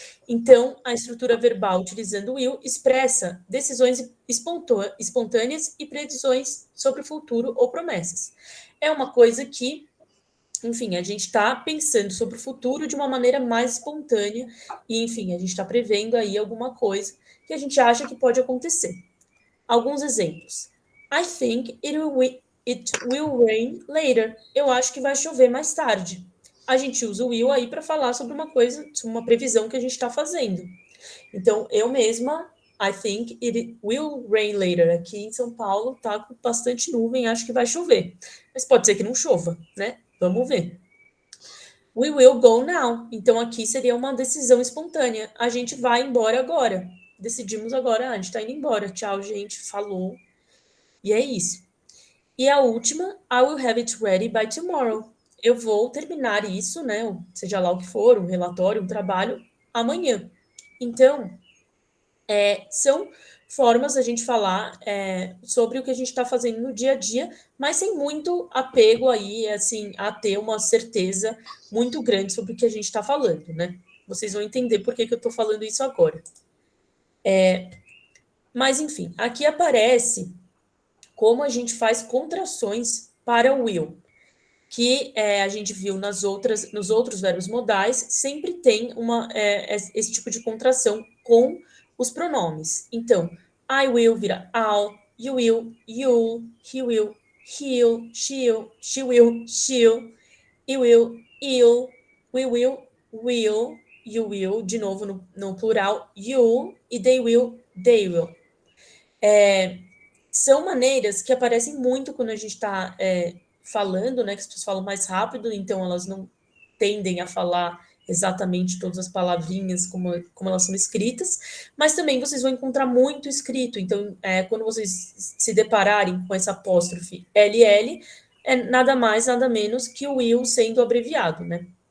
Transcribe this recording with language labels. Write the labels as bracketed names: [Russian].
[Portuguese] Então, a estrutura verbal utilizando o will expressa decisões espontâneas e previsões sobre o futuro ou promessas. É uma coisa que, enfim, a gente está pensando sobre o futuro de uma maneira mais espontânea e, enfim, a gente está prevendo aí alguma coisa que a gente acha que pode acontecer. Alguns exemplos. [English] I think it will rain later. [Portuguese] Eu acho que vai chover mais tarde. A gente usa o will aí para falar sobre uma coisa, uma previsão que a gente está fazendo. Então, eu mesma, [English] I think it will rain later. [Portuguese] Aqui em São Paulo tá com bastante nuvem, acho que vai chover. Mas pode ser que não chova, né? Vamos ver. [English] We will go now. [Portuguese] Então, aqui seria uma decisão espontânea. A gente vai embora agora. Decidimos agora, a gente tá indo embora. Tchau, gente. Falou. E é isso. E a última, [English] I will have it ready by tomorrow. [Portuguese] Eu vou terminar isso, né? Seja lá o que for, um relatório, um trabalho, amanhã. Então, são formas a gente falar sobre o que a gente está fazendo no dia a dia, mas sem muito apego aí, assim, a ter uma certeza muito grande sobre o que a gente está falando, né? Vocês vão entender por que eu estou falando isso agora. Mas, enfim, aqui aparece como a gente faz contrações para o will, que a gente viu nos outros verbos modais, sempre tem esse tipo de contração com os pronomes. Então, I will vira I'll, you will, you'll, he will, he'll, she'll, she will, she'll, you will, you'll, we will, you will, de novo no plural, you, e they will, they will. São maneiras que aparecem muito quando a gente está falando, né, que as pessoas falam mais rápido, então elas não tendem a falar exatamente todas as palavrinhas como elas são escritas, mas também vocês vão encontrar muito escrito, então quando vocês se depararem com essa apóstrofe LL, é nada mais, nada menos que o will sendo abreviado, né?